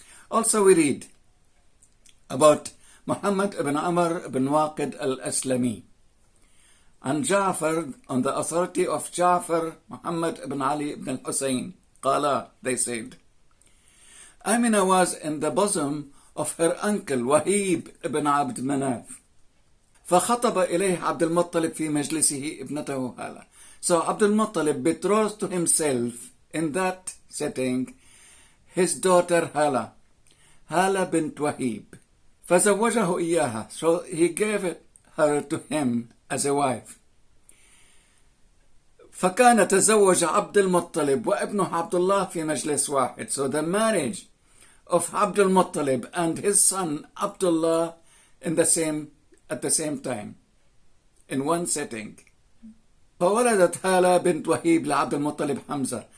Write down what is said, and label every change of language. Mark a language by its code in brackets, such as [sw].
[en] Also we read about Muhammad ibn Amr ibn Waqid al-Aslami. And Ja'far, on the authority of Ja'far, Muhammad ibn Ali ibn al-Hussein, Qala, they said, Amina was in the bosom of her uncle Wahib ibn Abd Manaf. [ar] فخطب إليه عبد المطلب في مجلسه ابنته هالة. [en] So Abdul Muttalib betrothed to himself in that setting his daughter Hala, Hala bint Wahib. [ar] فزوجه إياها. [en] So he gave her to him as a wife. [ar] فكان تزوج عبد المطلب وابنه عبد الله في مجلس واحد. [en] So the marriage of Abdul Muttalib and his son Abdullah at the same time, in one setting. [ar] فولدت هالة بنت وهيب لعبد المطلب حمزة.